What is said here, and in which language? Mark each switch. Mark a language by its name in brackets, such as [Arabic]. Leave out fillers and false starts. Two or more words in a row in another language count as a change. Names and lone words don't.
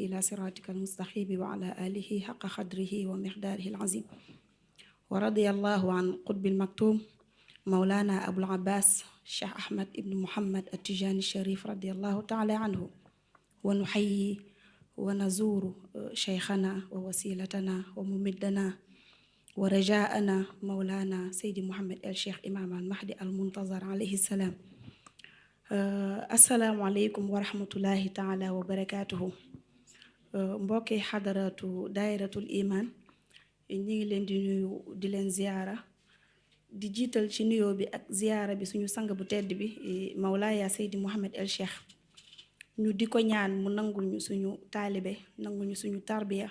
[Arabic] إلى صراطك المستقيم وعلى آله حق قدره ومقداره العظيم ورضي الله عن قطب المكتوم مولانا أبو العباس الشيخ أحمد بن محمد التجاني الشريف رضي الله تعالى عنه ونحيي ونزور شيخنا ووسيلتنا وممدنا ورجاءنا مولانا سيدي محمد الشيخ إمام المهدي المنتظر عليه السلام. السلام عليكم ورحمة الله تعالى وبركاته. [Wolof] mbokki [Arabic] حضرة دائرة الإيمان [Wolof] ñi ngi leen di nuyu di leen ziyaara di jiital ci nuyoo bi ak ziyaara bi suñu sang bu tedd bi Mawlaaya Seydi Mouhamed El Cheikh ñu di ko ñaan mu nangul ñu suñu taalibe nangul ñu suñu tarbiya